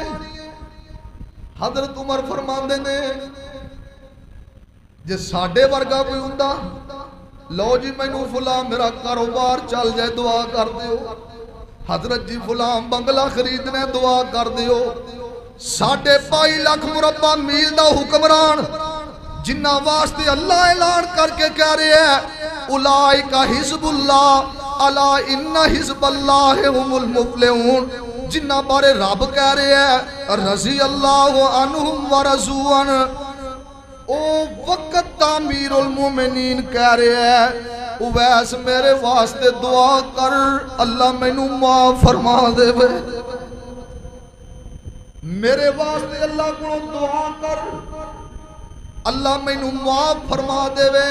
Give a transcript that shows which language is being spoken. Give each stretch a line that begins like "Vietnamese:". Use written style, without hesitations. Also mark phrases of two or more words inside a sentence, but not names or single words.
Punjabi: حضرت عمر فرماندے نے جے ساڈے ورگا کوئی ہندا، لو جی مینوں فلاں میرا کاروبار چل جائے دعا کر دیو، حضرت جی فلاں بنگلہ خریدنے دعا کر دیو. 22.5 لکھ مربع میل دا حکمران جنہاں واسطے اللہ اعلان کر کے کہہ رہے ہے اولئک
Arabic: حزب الله ألا إن حزب الله هم المفلحون,
Punjabi: جنہاں بارے رب کہہ رہے ہے
Arabic: رضي الله عنهم ورضوا عنه,
Punjabi: او وقت امیر المومنین کہہ رہے ہے اویس میرے واسطے دعا کر، اللہ مینوں معاف فرما دیوے، میرے واسطے اللہ کو دعا کر، اللہ مینوں معاف فرما دیوے.